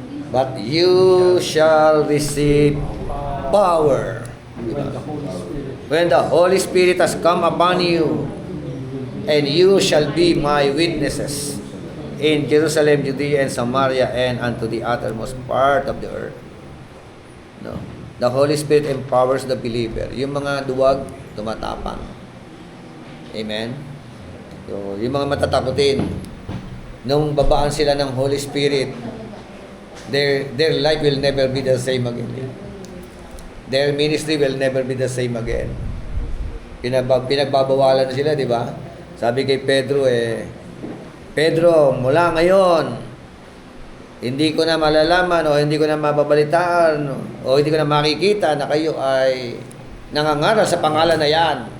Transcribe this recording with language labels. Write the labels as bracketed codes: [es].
[en] But you shall receive power when the Holy Spirit has come upon you, and you shall be my witnesses in Jerusalem, Judea, and Samaria, and unto the uttermost part of the earth. No. The Holy Spirit empowers the believer. [tl] Yung mga duwag, tumatapang. [en] Amen? So, [tl] yung mga matatakutin, nung babaan sila ng [en] Holy Spirit, their life will never be the same again. Their ministry will never be the same again. [tl] Pinagbabawalan na sila, di ba? Sabi kay Pedro, Pedro, mula ngayon, hindi ko na malalaman o hindi ko na mababalitaan o hindi ko na makikita na kayo ay nangangaral sa pangalan na yan.